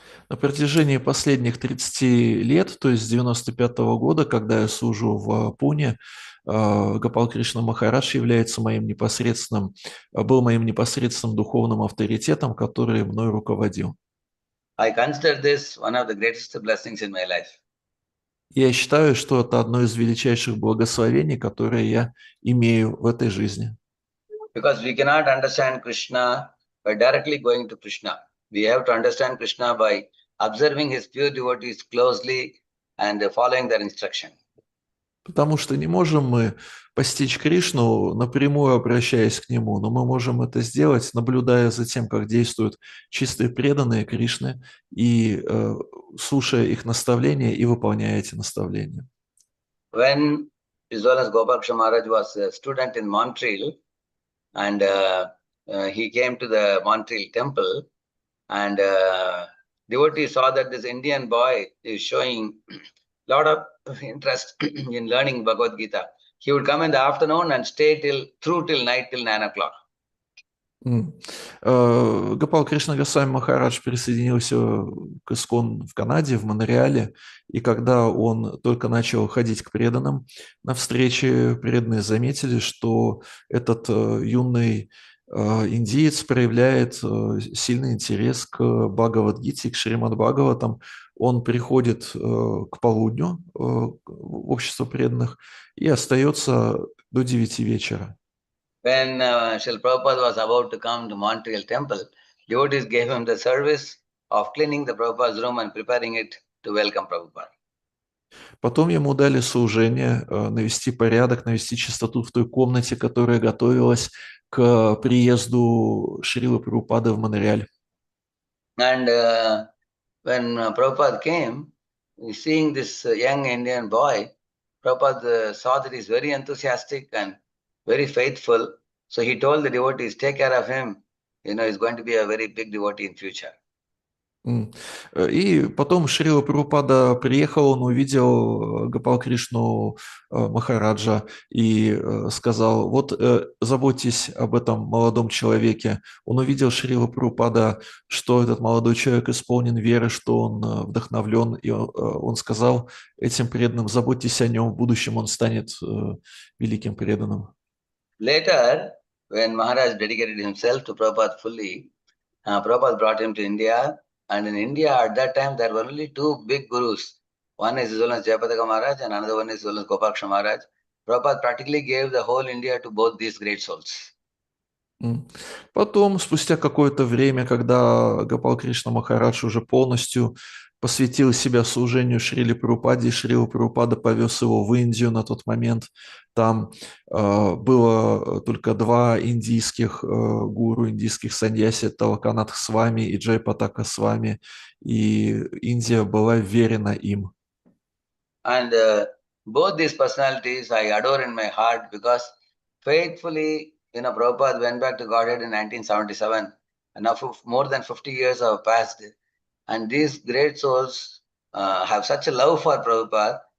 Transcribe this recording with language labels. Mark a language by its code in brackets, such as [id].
[ru] На протяжении последних 30 лет, то есть с 95-го года, когда я служу в Пуне, Гопал Кришна Махарадж является был моим непосредственным духовным авторитетом, который мной руководил. [en] I consider this one of the greatest blessings in my life. [ru] Я считаю, что это одно из величайших благословений, которые я имею в этой жизни. [en] Because we cannot understand Krishna by directly going to Krishna. We have to understand Krishna by observing his pure devotees closely and following their instruction. [ru] Потому что не можем мы постичь Кришну, напрямую обращаясь к Нему, но мы можем это сделать, наблюдая за тем, как действуют чистые преданные Кришны, и слушая их наставления и выполняя эти наставления. [en] When His Holiness Gopal Krishna Maharaj was a student in Montreal, and he came to the Montreal temple, and devotees saw that this Indian boy is showing a lot of interest in learning Bhagavad Gita. He would come in the afternoon and stay till night till 9 o'clock. М. [ru] Гопал Кришна Госвами Махарадж присоединился к Искон в Канаде, в Монреале, и когда он только начал ходить к преданным, на встрече преданные заметили, что этот юный индиец проявляет сильный интерес к Бхагавад-гите, к Шримад Бхагаватам. Он приходит к полудню в общество преданных и остается до 9 вечера. [en] When Srila Prabhupada was about to come to Montreal temple, devotees gave him the service of cleaning the Prabhupada's room and preparing it to welcome Prabhupada. [ru] Потом ему дали служение навести порядок, навести чистоту в той комнате, которая готовилась к приезду Шрилы Прабхупады в Монреаль. [en] And when Prabhupada came, seeing this young Indian boy, Prabhupada saw that he's very enthusiastic and very faithful. So he told the devotees, take care of him. You know, he's going to be a very big devotee in future. [ru] И потом Шрила Прабхупада приехал, он увидел Гопал Кришну Махараджа и сказал, вот заботьтесь об этом молодом человеке. Он увидел Шрила Прабхупада, что этот молодой человек исполнен веры, что он вдохновлен, и он сказал этим преданным, заботьтесь о нем, в будущем он станет великим преданным. [en] Later, when Maharaj dedicated himself to Prabhupada fully, Prabhupada brought him to India. And in India, at that time, there were only two big gurus. One is His Holiness Jayapataka Maharaj and another one is His Holiness Gopalakrishna Maharaj. Prabhupada practically gave the whole India to both these great souls. [ru] Потом, спустя какое-то время, когда Гопал Кришна Махарадж уже полностью посвятил себя служению Шриле Прабхупаде, и Шрила Прабхупада повез его в Индию на тот момент. Там было только два индийских гуру, индийских саньяси, это Локанатх Свами и Джайпатака Свами, и Индия была верена им. [en] And both these personalities I adore in my heart because faithfully, Prabhupada went back to Godhead in 1977. And now more than 50 years have passed. And these great souls have such a love for Prabhupada.